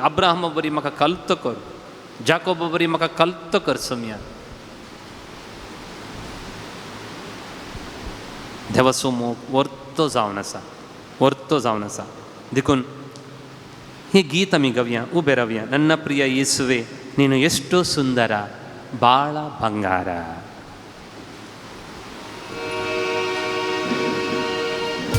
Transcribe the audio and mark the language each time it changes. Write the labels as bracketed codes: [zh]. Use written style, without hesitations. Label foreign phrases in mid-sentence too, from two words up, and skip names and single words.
[kok] अब्राहमा बरी म्हाका कल्त कर. जाकोबा बरी म्हाका कल्त कर सोम्या. देवा समोर वर्तो जावन आसा. वर्तो जावन आसा. देखून ही गीत आमी गावया. उबे रावया. [kn] ನನ್ನ ಪ್ರಿಯ ಯೇಸುವೇ ನೀನು ಎಷ್ಟೋ ಸುಂದರ ಬಾಳ ಬಂಗಾರ.